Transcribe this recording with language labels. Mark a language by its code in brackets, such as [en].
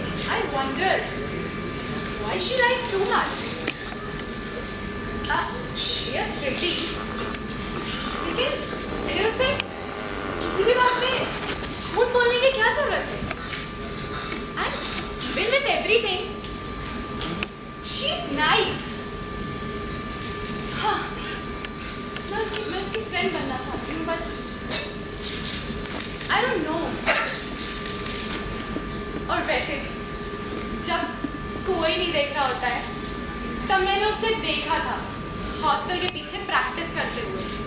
[en] I wondered why she lies too much. She is pretty, [hi] लेकिन फिर उसे किसी भी बात में झूठ बोलने की क्या जरूरत है? [en] And even with everything, she's nice. [hi] हाँ, मैं उसकी friend बनना चाहती हूँ, [en] but I don't know. [hi] और वैसे भी जब कोई नहीं देख रहा होता है, तब मैंने उसे देखा था हॉस्टल के पीछे प्रैक्टिस करते हुए।